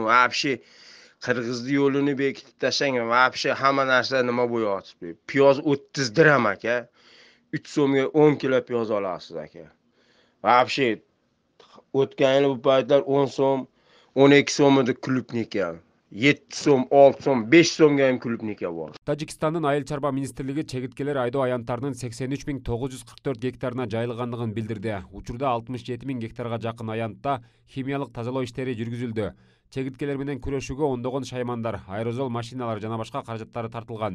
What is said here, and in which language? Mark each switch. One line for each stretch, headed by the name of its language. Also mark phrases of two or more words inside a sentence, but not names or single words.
Uzbek: Vobshe Qirg'izning yo'lini bekitib tashlang. Vobshe hamma narsa nima bo'yotibdi. Piyoz 30 dirham aka. 3 so'mga 10 kilo piyoz olasiz aka. Vobshe o'tgan yil bu paytlar 10 so'm, 12 so'm edi klubnika. 7 so'm, 6 so'm, 5 so'mga ham klubnika bor.
Kyrgyz: Тажикстандын айыл чарба министрлиги чегиткелер айдоо аянттарынын 83.944 гектарына жайылгандыгын билдирди. Учурда 67.000 гектарга жакын аянтта химиялык тазалоо иштери жүргүзүлдү. Чегиткелер менен күрөшүүгө ондогон шаймандар, аэрозол машиналар жана башка каражаттары тартылган.